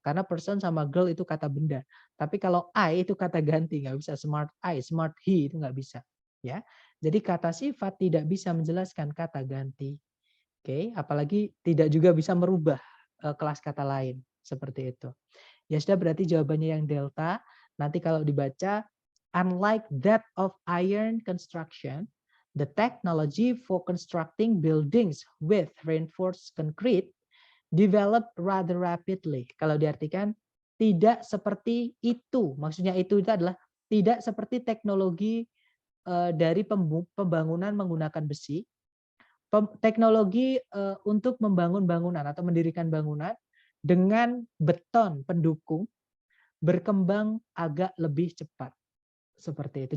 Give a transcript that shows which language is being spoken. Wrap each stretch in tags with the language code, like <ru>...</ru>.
<id>Karena person sama girl itu kata benda. Tapi kalau eye itu kata ganti, nggak bisa.</id> <en>Smart eye, smart he</en> <id>itu nggak bisa. Ya, jadi kata sifat tidak bisa menjelaskan kata ganti. Oke, apalagi tidak juga bisa merubah kelas kata lain seperti itu. Ya sudah, berarti jawabannya yang delta. Nanti kalau dibaca,</id> <en>unlike that of iron construction, the technology for constructing buildings with reinforced concrete developed rather rapidly.</en> <id>Kalau diartikan tidak seperti itu, maksudnya itu adalah tidak seperti teknologi dari pembangunan menggunakan besi, teknologi untuk membangun bangunan atau mendirikan bangunan dengan beton pendukung berkembang agak lebih cepat. Seperti itu.</id>